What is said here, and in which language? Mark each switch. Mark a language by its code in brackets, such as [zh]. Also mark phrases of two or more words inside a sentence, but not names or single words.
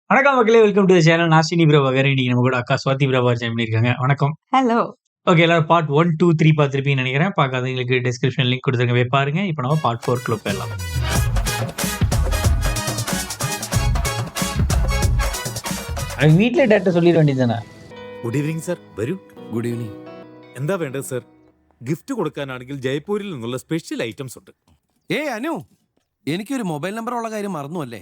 [ta] வணக்கம் மக்களே, [en] welcome to the channel. [ta] நான் ஸ்ரீனி பிரபாகர். இன்னைக்கு நம்ம கூட அக்கா சுவாதி பிரபாகர் ஜாயின் பண்ணியிருக்காங்க. வணக்கம். ஹலோ. ஓகே, எல்லாரும் பார்ட் 1, 2, 3 பார்த்துருப்பீங்கன்னு நினைக்கிறேன். பார்க்காதவங்களுக்கு [en] description link [ta] கொடுத்துருங்க, போய் பாருங்க. இப்போ நம்ம பார்ட் 4 போயிடலாம். [ml] വീട്ടിലെ ഡാറ്റ சொல்லிட വേണ്ടിയതാണ്. [en] good evening sir, വരൂ. good evening. [ml] എന്താ വേണ്ടത് സർ? ഗിഫ്റ്റ് കൊടുക്കാനാണെങ്കിൽ ജയ്പൂരിൽ നിന്നുള്ള [en] special items [ml] ഉണ്ട്. അനു, എനിക്കൊരു [en] mobile number [ml] ഉള്ള കാര്യം മറന്നു അല്ലേ?